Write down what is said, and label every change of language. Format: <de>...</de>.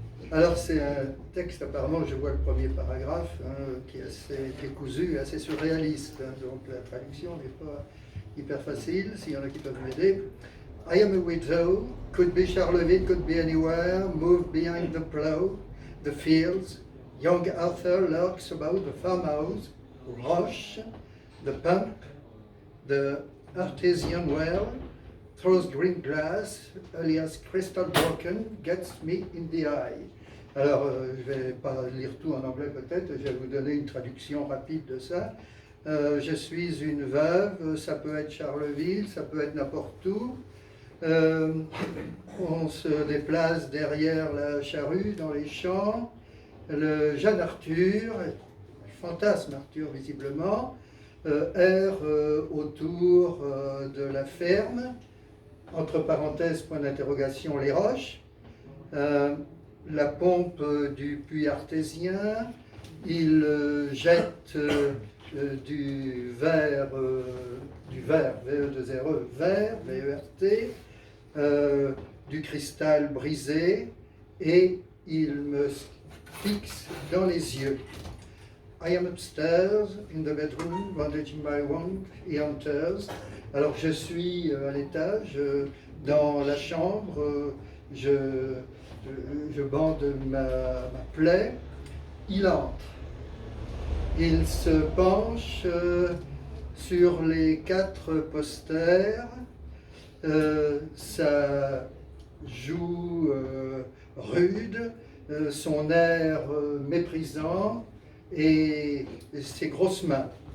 <fr>Alors c'est un texte, apparemment, je vois le premier paragraphe, qui est cousu, assez surréaliste. Donc la traduction n'est pas hyper facile, s'il y en a qui peuvent m'aider.</fr> <en>I am a widow, could be Charleville, could be anywhere, moved behind the plough, the fields. Young Arthur lurks about the farmhouse, Roche, the pump, the artesian well, throws green glass, alias crystal broken, gets me in the eye.</en> <fr>Alors, je ne vais pas lire tout en anglais peut-être, je vais vous donner une traduction rapide de ça. Je suis une veuve, ça peut être Charleville, ça peut être n'importe où. On se déplace derrière la charrue, dans les champs. Le jeune Arthur, fantasme Arthur visiblement, erre autour de la ferme, entre parenthèses, point d'interrogation, les roches, la pompe du puits artésien, il jette du verre, VE2RE, verre, VERT, du cristal brisé, et il me fixe dans les yeux.</fr> <en>I am upstairs in the bedroom, bandaging my wound, he enters.</en> <fr>Alors je suis à l'étage, dans la chambre, je bande ma plaie, il entre. Il se penche sur les 4 posters, sa joue rude, son air méprisant et ses grosses mains.</fr>